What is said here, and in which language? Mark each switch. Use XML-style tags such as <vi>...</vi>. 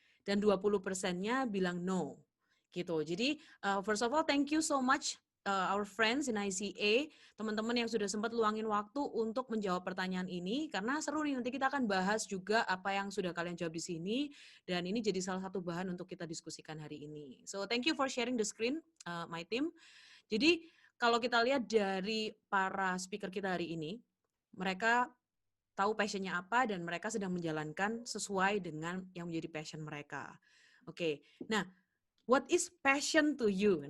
<id>Dan 20%-nya bilang no. Gitu. Jadi,</id> <en>first of all, thank you so much our friends in ICA,</en> <id>teman-teman yang sudah sempat luangin waktu untuk menjawab pertanyaan ini, karena seru nih, nanti kita akan bahas juga apa yang sudah kalian jawab di sini, dan ini jadi salah satu bahan untuk kita diskusikan hari ini.</id> <en>So, thank you for sharing the screen, my team.</en> <id>Jadi, kalau kita lihat dari para speaker kita hari ini, mereka tahu passionnya apa dan mereka sedang menjalankan sesuai dengan yang menjadi passion mereka.</id> <en>Oke, nah, what is passion to you?</en>